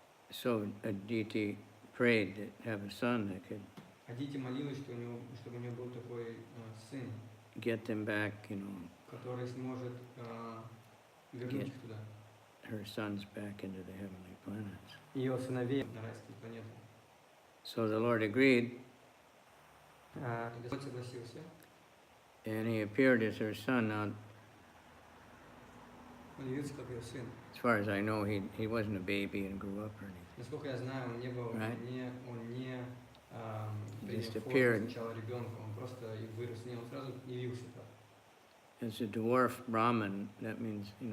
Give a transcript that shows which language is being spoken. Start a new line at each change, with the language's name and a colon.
English: so Aditi prayed to have a son that could
Russian: Адити молилась, чтобы у него был такой сын,
English: get them back, you know,
Russian: который сможет вернуть их туда.
English: her sons back into the heavenly planets.
Russian: Ее сыновей на райские планеты.
English: So the Lord agreed,
Russian: Господь согласился.
English: and he appeared as her son. Now,
Russian: Он явился как ее сын.
English: As far as I know, he wasn't a baby and grew up or anything.
Russian: Насколько я знаю, он не был,
English: Right.
Russian: он не принял
English: Just
Russian: форму
English: appeared.
Russian: сначала ребенка, он просто и вырос, не, он сразу явился так.
English: As a dwarf Brahmin, that means,